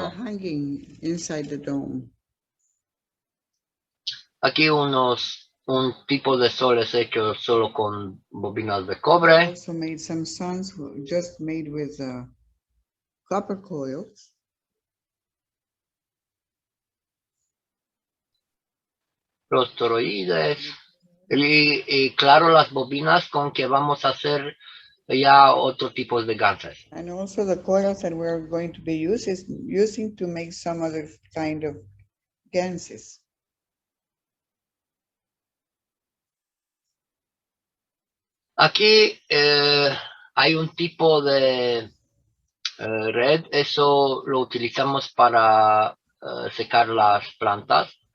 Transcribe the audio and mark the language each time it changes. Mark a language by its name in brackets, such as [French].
[English] They're hanging inside the dome. [Spanish] Aquí un tipo de soles hecho solo con bobinas de cobre. [English] I also made some suns just made with copper coils. [Spanish] Los toroides. Y claro, las bobinas con que vamos a hacer ya otro tipo de ganses. [English] And also the coils that we're going to be using to make some other kind of ganses. [Spanish] Aquí hay un tipo de red, eso lo utilizamos para secar las plantas.